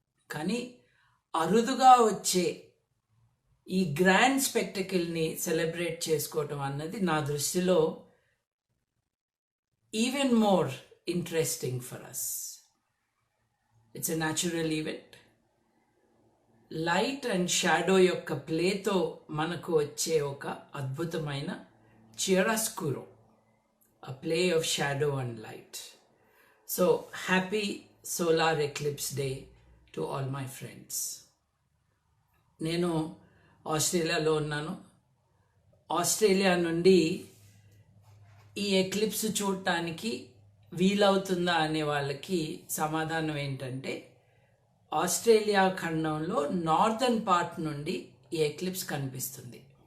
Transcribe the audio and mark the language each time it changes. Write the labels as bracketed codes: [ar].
[te] కానీ అరుదుగా వచ్చే ఈ గ్రాండ్ స్పెక్టకిల్ని సెలబ్రేట్ చేసుకోవటం అన్నది నా దృష్టిలో [en] Even more interesting for us. It's a natural event. [te] Light and shadow యొక్క ప్లేతో మనకు వచ్చే ఒక అద్భుతమైన చియరాస్కురో, [en] a play of shadow and light. So happy solar eclipse day to all my friends. [te] నేను ఆస్ట్రేలియాలో ఉన్నాను. ఆస్ట్రేలియా నుండి ఈ ఎక్లిప్స్ చూడటానికి వీలవుతుందా అనే వాళ్ళకి సమాధానం ఏంటంటే, ఆస్ట్రేలియా ఖండంలో నార్థన్ పార్ట్ నుండి ఈ ఎక్లిప్స్ కనిపిస్తుంది.